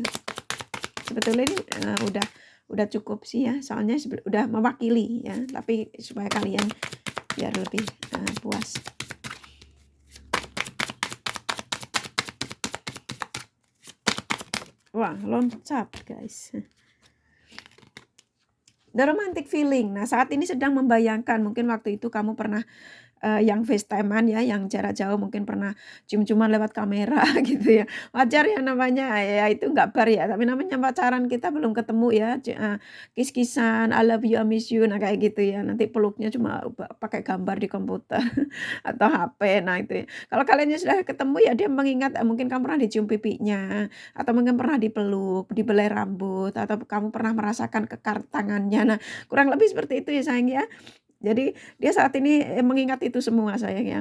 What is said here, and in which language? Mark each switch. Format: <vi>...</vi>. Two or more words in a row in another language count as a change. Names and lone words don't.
<id>Sebetulnya ini udah cukup sih ya, soalnya udah mewakili ya, tapi supaya kalian biar lebih puas. Wah, loncat guys.</id> <en>The romantic feeling.</en> <id>Nah, saat ini sedang membayangkan mungkin waktu itu kamu pernah yang FaceTime-an ya, yang jarak jauh mungkin pernah cium-ciuman lewat kamera gitu ya. Wajar ya namanya, ya itu nggak bar ya, tapi namanya pacaran kita belum ketemu ya,</id> <en>kiss-kissan, I love you, I miss you,</en> <id>nah kayak gitu ya. Nanti peluknya cuma pakai gambar di komputer atau HP, nah itu ya. Kalau kalian sudah ketemu ya dia mengingat mungkin kamu pernah dicium pipinya, atau mungkin pernah dipeluk, dibelai rambut, atau kamu pernah merasakan kekar tangannya. Nah kurang lebih seperti itu ya sayang ya. Jadi dia saat ini mengingat itu semua sayang ya.</id>